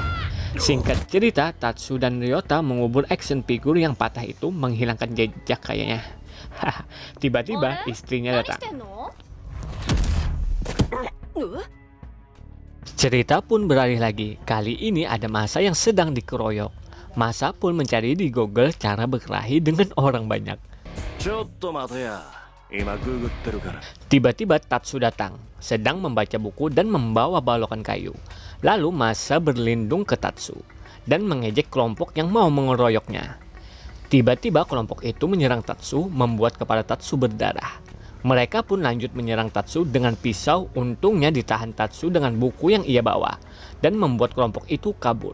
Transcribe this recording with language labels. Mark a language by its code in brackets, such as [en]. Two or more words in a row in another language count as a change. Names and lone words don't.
[id] Singkat cerita, Tatsu dan Ryota mengubur [en] action figure [id] yang patah itu, menghilangkan jejak kayaknya. Tiba-tiba istrinya datang. Cerita pun beralih lagi. Kali ini ada Masa yang sedang dikeroyok. Masa pun mencari di Google cara berkelahi dengan orang banyak. [ja] ちょっと待てや。今ググってるから。 [id] Tiba-tiba Tatsu datang, sedang membaca buku dan membawa balokan kayu. Lalu Masa berlindung ke Tatsu dan mengejek kelompok yang mau mengeroyoknya. Tiba-tiba kelompok itu menyerang Tatsu, membuat kepala Tatsu berdarah. Mereka pun lanjut menyerang Tatsu dengan pisau. Untungnya ditahan Tatsu dengan buku yang ia bawa dan membuat kelompok itu kabur.